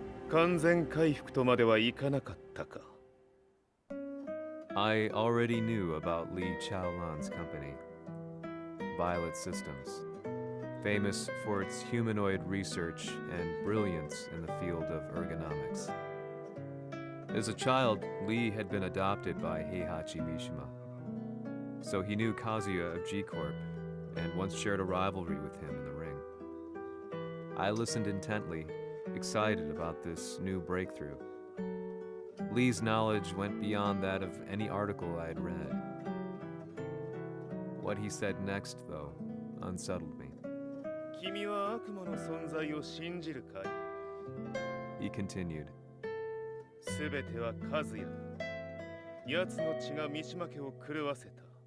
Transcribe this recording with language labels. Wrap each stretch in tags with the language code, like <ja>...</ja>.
<ja>完全回復とまではいかなかったか。</ja> <en>I already knew about Li Chaolan's company, Violet Systems, famous for its humanoid research and brilliance in the field of ergonomics. As a child, Li had been adopted by Heihachi Mishima, so he knew Kazuya of G-Corp and once shared a rivalry with him in the ring. I listened intently, excited about this new breakthrough. Li's knowledge went beyond that of any article I had read. What he said next, though, unsettled me.</en> <ja>君は悪魔の存在を信じるかい?</ja> <en>He continued.</en> <ja>すべてはカズヤだ。奴の血が三島家を狂わせた。</ja>